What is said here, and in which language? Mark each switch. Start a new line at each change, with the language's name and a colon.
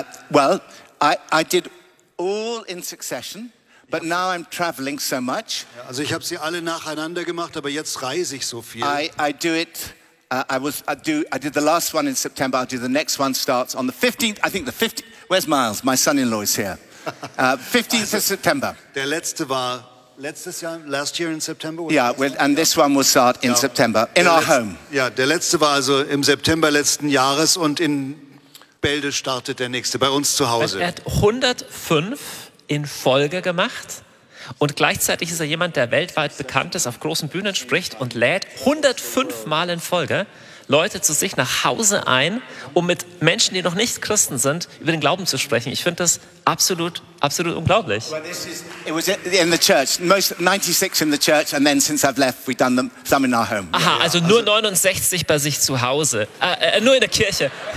English: I did all in succession, but now I'm traveling so much.
German: Also ich habe sie alle nacheinander gemacht, aber jetzt reise ich so viel.
English: I did the last one in September. I'll do the next one starts on the 15th. I think the 15th. Where's Miles? My son-in-law is here. 15th also, of September.
German: Der letzte war. Letztes Jahr,
English: last year in September? This one will start in September, in our home.
German: Ja, der letzte war also im September letzten Jahres und in Bälde startet der nächste, bei uns zu Hause. Er hat 105 in Folge gemacht und gleichzeitig ist er jemand, der weltweit bekannt ist, auf großen Bühnen spricht und lädt 105 Mal in Folge Leute zu sich nach Hause ein, um mit Menschen, die noch nicht Christen sind, über den Glauben zu sprechen. Ich finde das absolut, absolut unglaublich.
English: It was in the church, most 96 in the church, and then since I've left, we've done them some in our home.
German: Aha, also nur 69 bei sich zu Hause, nur in der Kirche.